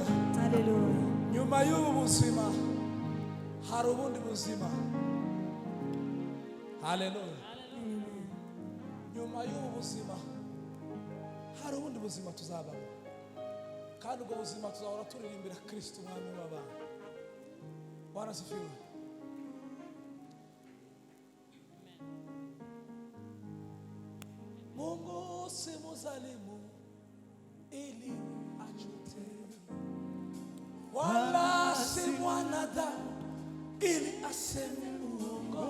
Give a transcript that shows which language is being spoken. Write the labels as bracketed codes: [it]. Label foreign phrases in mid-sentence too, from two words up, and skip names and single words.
[rw] Nyuma y'ubu buzima hari ubundi buzima. Haleluya. Nyuma y'ubu buzima hari ubundi buzima tuzabamo, kandi ubwo buzima tuzahora turirimbira Kristo umwami w'abantu. [sw] Bwana asifiwe. Mungu si mzalimu ili ajute, wala si mwanadamu ili aseme uongo.